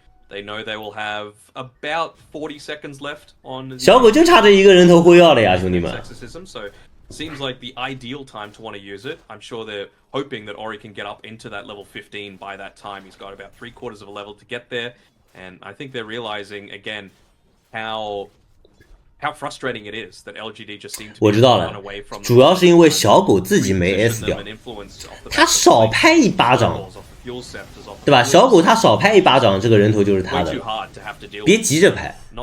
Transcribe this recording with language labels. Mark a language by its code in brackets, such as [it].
[en] They know they will have about 40 seconds left on. [zh] 小狗就差这一个人头辉耀了呀，兄弟们。 [en] So seems like the ideal time to want to use it. I'm sure they're hoping that Ori can get up into that level 15 by that time. He's got about 3/4 of a level to get there, and I think they're realizing again how frustrating it is that LGD just seem to be run away from. [zh] 主要是因为小狗自己没 S 掉，他少拍一巴掌。对吧？小狗他少拍一巴掌，这个人头就是他的，别急着拍。